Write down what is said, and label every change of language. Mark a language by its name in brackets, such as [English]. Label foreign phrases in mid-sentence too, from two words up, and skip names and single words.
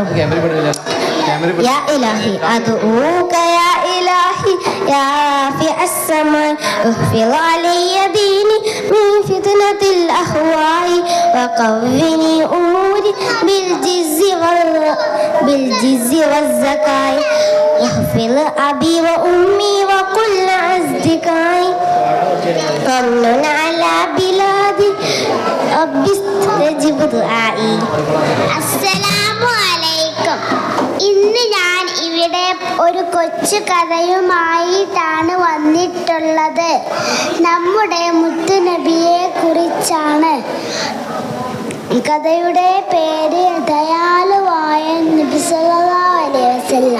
[Arabic] يا إلهي أدعوك يا إلهي يا رافع السماء احفظ علي ديني من فتنة الأهواء وقوّني أموري بالجز والزكاة احفظ أبي وأمي وكل أصدقائي وامنن على بلادي رب استجب دعائي. السلام عليكم. [Malayalam] ഇന്ന് ഞാൻ ഇവിടെ ഒരു കൊച്ചു കഥയുമായിട്ടാണ് വന്നിട്ടുള്ളത്. നമ്മുടെ മുത്തുനബിയെ കുറിച്ചാണ്. കഥയുടെ പേര് ദയാലുവായ നബി [Arabic] صلى الله عليه وسلم.